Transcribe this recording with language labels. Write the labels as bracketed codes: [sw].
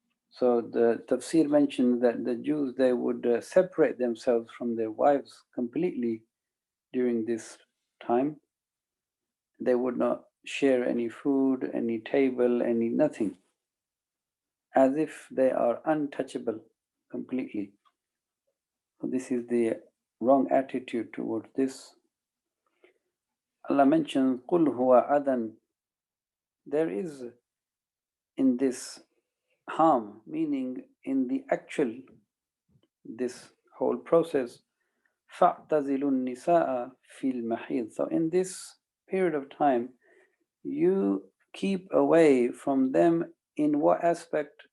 [en] So the Tafseer mentions that the Jews, they would separate themselves from their wives completely during this time. They would not share any food, any table, any nothing, as if they are untouchable completely. So this is the wrong attitude towards this. Allah mentions, [ar] قُلْ هُوَ أَذًى. [en] There is in this harm, meaning in the actual, this whole process, [ar] فَاعْتَزِلُوا النِّسَاءَ فِي الْمَحِيضِ. [en] So in this period of time, you keep away from them in what aspect?